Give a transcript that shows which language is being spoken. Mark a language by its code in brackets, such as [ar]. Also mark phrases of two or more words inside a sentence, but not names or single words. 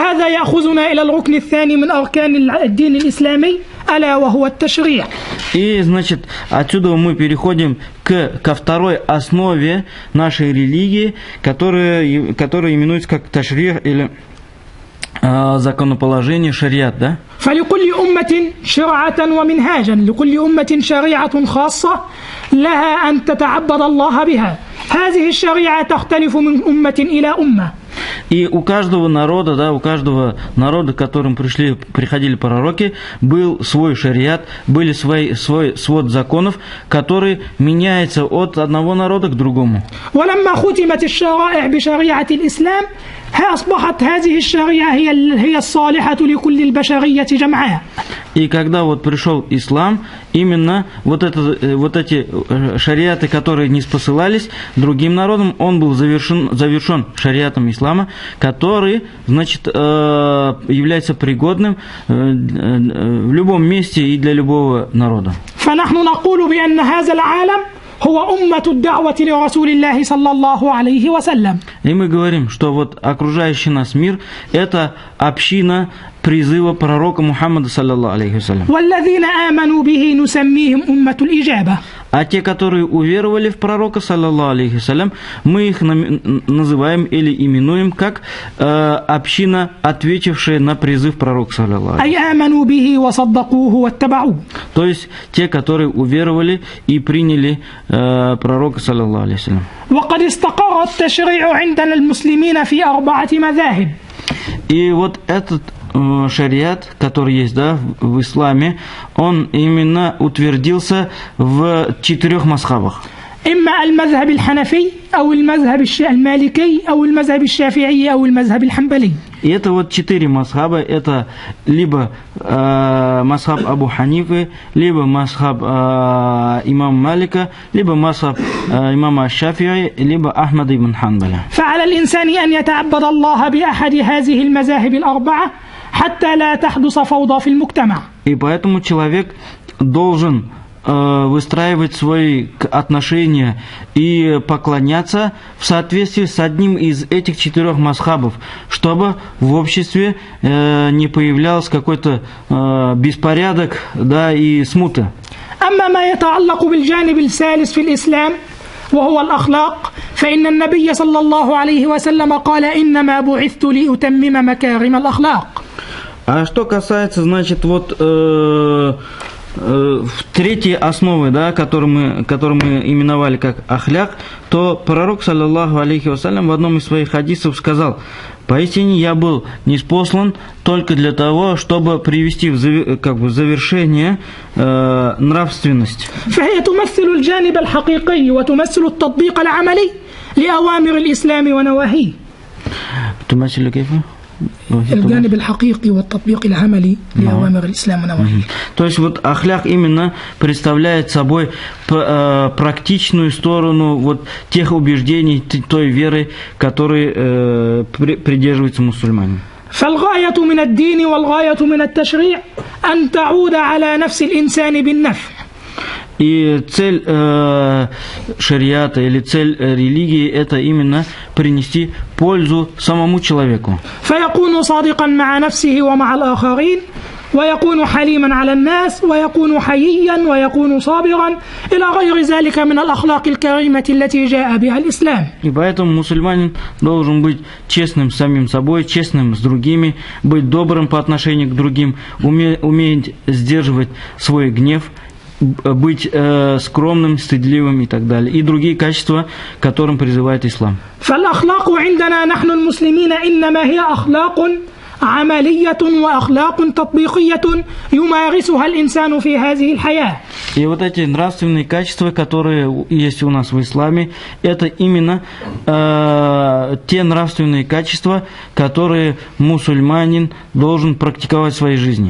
[ru] И, значит, отсюда мы переходим ко второй основе нашей религии, которая именуется как ташрих или законоположение, шариат, да? [ar] فلكل أمة شرعة ومنهاجا لكل أمة شريعة خاصة لها أن تتعبد الله بها هذه الشريعة تختلف من أمة إلى أمة. [ru] И у каждого народа, да, к которым приходили пророки, был свой шариат, были свой свод законов, который меняется от одного народа к другому. [ar] ولما ختمت الشرائع بشريعة الإسلام أصبحت هذه الشريعة هي الصالحة لكل البشرية جمعاء. [ru] И когда вот пришел ислам, именно вот эти шариаты, которые не спосылались другим народам, он был завершен шариатом ислама, который, значит, является пригодным в любом месте и для любого народа. [ar] فنحن نقول بأن هذا العالم هو أمة الدعوة لرسول الله صلى الله عليه وسلم. [ru] И мы говорим, что вот окружающий нас мир – это община призыва пророка Мухаммада, [ar] صلى الله عليه وسلم. والذين آمنوا به نسميهم أمة الإجابة. [ru] А те, которые уверовали в пророка, [ar] صلى الله عليه وسلم, [ru] мы их называем или именуем как община, ответившая на призыв пророка, [ar] صلى الله عليه وسلم. [ru] То есть те, которые уверовали и приняли пророка, [ar] صلى الله عليه وسلم. [ru] И вот этот шариат, который есть, да, в исламе, он именно утвердился в 4 мазхабах. [ar] إما المذهب الحنفي أو المذهب المالكي أو المذهب الشافعي أو المذهب الحنبلي. [ru] И это вот 4 мазхаба, это либо мазхаб Абу Ханифы, либо мазхаб имама Малика, либо мазхаб имама Шафии, либо Ахмада ибн Ханбаля. [ar] فعلى الإنسان أن يتعبد الله بأحد هذه المذاهب الأربعة حتى لا تحدث فوضى في المجتمع. [ru] И поэтому человек должен выстраивать свои отношения и поклоняться в соответствии с одним из этих 4 мазхабов, чтобы в обществе не появлялся какой-то беспорядок, да, и смута. [ar] أما ما يتعلق بالجانب الثالث في الإسلام وهو الأخلاق فإن النبي صلى الله عليه وسلم قال إنما بعثت لأتمم مكارم الأخلاق. [ru] А что касается, значит, вот третьей основы, да, которую мы именовали как ахляк, то пророк, [ar] صلى الله عليه وسلم, [ru] в одном из своих хадисов сказал: поистине я был ниспослан только для того, чтобы привести в завершение нравственность. [ar] فهي تمثل الجانب الحقيقي وتمثل التطبيق العملي لأوامر الإسلام ونواهيه. تمثل كيف؟ الجانب الحقيقي والتطبيق العملي لأوامر الإسلام ونواهيه. [ru] То есть вот ахляк именно представляет собой практичную сторону вот тех убеждений, той веры, которые придерживаются мусульмане. [ar] فالغاية من الدين والغاية من التشريع أن تعود على نفس الإنسان بالنفع. [ru] И цель шариата или цель религии – это именно принести пользу самому человеку. [ar] فيكون صادقا مع نفسه ومع الآخرين ويكون حليما على الناس ويكون حييا ويكون صابرا إلى غير ذلك من الأخلاق الكريمة التي جاء بها الإسلام. [ru] И поэтому мусульманин должен быть честным с самим собой, честным с другими, быть добрым по отношению к другим, уметь сдерживать свой гнев, быть скромным, стыдливым и так далее. И другие качества, к которым призывает ислам. [ar] فالأخلاق عندنا نحن المسلمين إنما هي أخلاق عملية وأخلاق تطبيقية يمارسها الإنسان في هذه الحياة. [ru] И вот эти нравственные качества, которые есть у нас в исламе, это именно те нравственные качества, которые мусульманин должен практиковать в своей жизни.